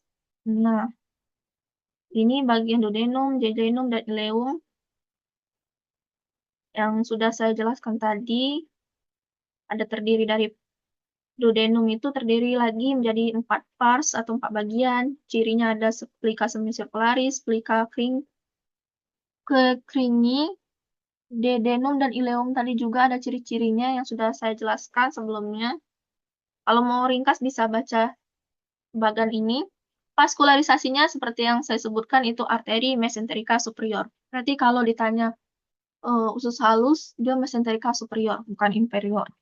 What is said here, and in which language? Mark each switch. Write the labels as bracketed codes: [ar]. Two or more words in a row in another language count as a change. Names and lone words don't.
[id] Nah, ini bagian duodenum, jejunum, dan ileum yang sudah saya jelaskan tadi. Ada terdiri dari duodenum itu terdiri lagi menjadi 4 pars atau 4 bagian. Cirinya ada plika semisirkularis, plika kekringi, duodenum dan ileum tadi juga ada ciri-cirinya yang sudah saya jelaskan sebelumnya. Kalau mau ringkas bisa baca bagian ini. Vaskularisasinya seperti yang saya sebutkan itu arteri mesenterika superior. Berarti kalau ditanya usus halus, dia mesenterika superior, bukan inferior.